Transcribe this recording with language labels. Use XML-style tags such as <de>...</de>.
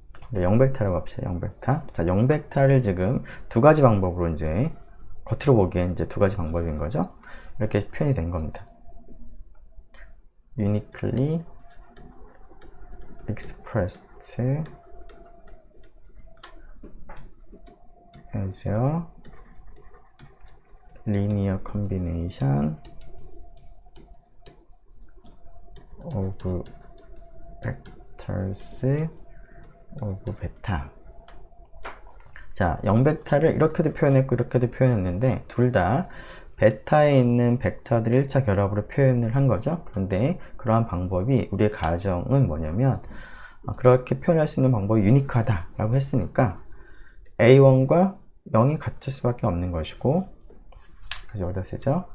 <ko>네, 0벡터라고 합시다. 0벡터. 자, 0벡터를 지금 두 가지 방법으로 이제 겉으로 보기엔 이제 두 가지 방법인 거죠. 이렇게 표현이 된 겁니다.</ko> <en>uniquely expressed as a linear combination of vectors of beta.</en> <ko>자, 0벡터를 이렇게도 표현했고 이렇게도 표현했는데 둘 다 베타에 있는 벡터들 1차 결합으로 표현을 한 거죠. 그런데 그러한 방법이 우리의 가정은 뭐냐면 그렇게 표현할 수 있는 방법이 유니크하다 라고 했으니까 A1과 0이 같을 수밖에 없는 것이고, 그래서 여기다 쓰죠.</ko>